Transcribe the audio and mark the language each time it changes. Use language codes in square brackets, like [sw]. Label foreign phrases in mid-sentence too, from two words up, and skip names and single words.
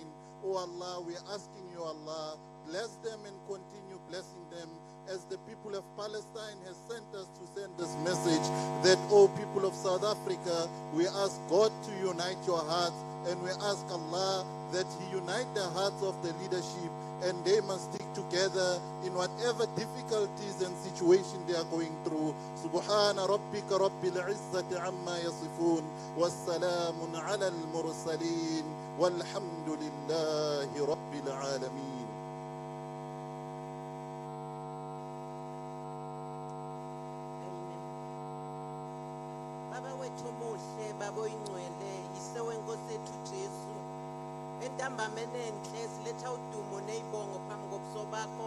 [en] Oh Allah, we are asking you, Allah, bless them and continue blessing them as the people of Palestine has sent us to send this message that, oh people of South Africa, we ask God to unite your hearts, and we ask Allah that He unite the hearts of the leadership, and they must stick together in whatever difficulties and situation they are going through. [ar] سبحان ربك رب العزة عما يصفون، والسلام على المرسلين، والحمد لله رب العالمين. [zu] Baba wethu muhle, baba oyingcwele, yise wenkosi ethu Jesu. Entambameni enhle siletha udumo nezibongo phambi kobuso bakho.